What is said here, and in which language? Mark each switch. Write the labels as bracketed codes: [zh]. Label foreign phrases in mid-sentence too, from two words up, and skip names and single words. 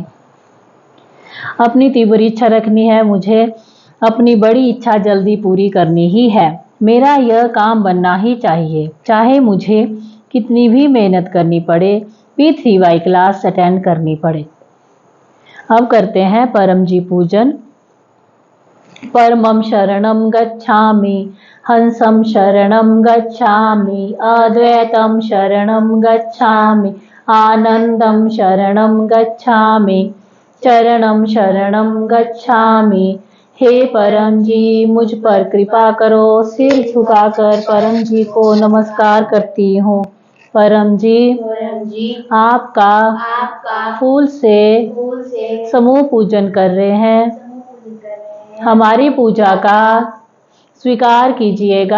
[hi] अपनी तीव्र इच्छा रखनी है, मुझे अपनी बड़ी इच्छा जल्दी पूरी करनी ही है। मेरा यह काम बनना ही चाहिए, चाहे मुझे कितनी भी मेहनत करनी पड़े, P3Y क्लास अटेंड करनी पड़े। अब करते हैं परम जी पूजन। [pi] परमं शरणं गच्छामि, हंसं शरणं गच्छामि, अद्वैतं शरणं गच्छामि, आनंदं शरणं गच्छामि, चरणं शरणं गच्छामि। [hi] हे परम जी मुझ पर कृपा करो। सिर झुकाकर परम जी को नमस्कार करती हूँ। परम जी आपका फूल से समूह पूजन कर रहे हैं, हमारी पूजा का स्वीकार कीजिएगा।